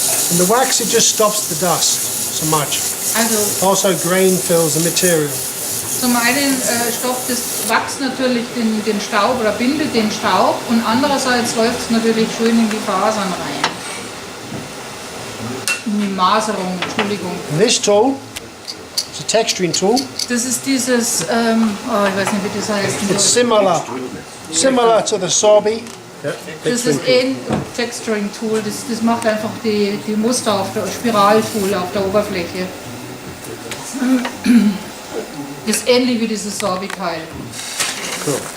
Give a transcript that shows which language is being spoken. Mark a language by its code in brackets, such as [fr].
[en] And the wax, it just stops the dust so much. [de] Also [en] Also grain fills the material. [de] zum einen stopft das Wachs natürlich den Staub oder bindet den Staub und andererseits läuft es natürlich schön in die Fasern rein. In die Maserung, Entschuldigung. [en] And this tool is a texturing tool. [de] Das ist dieses, ich weiß nicht, wie das heißt. [en] It's similar to the Sorby. [de] Das ist ein Texturing Tool, das macht einfach die Muster auf der Spiraltool auf der Oberfläche. Das ist ähnlich wie dieses Sorbi-Teil. [en] Cool.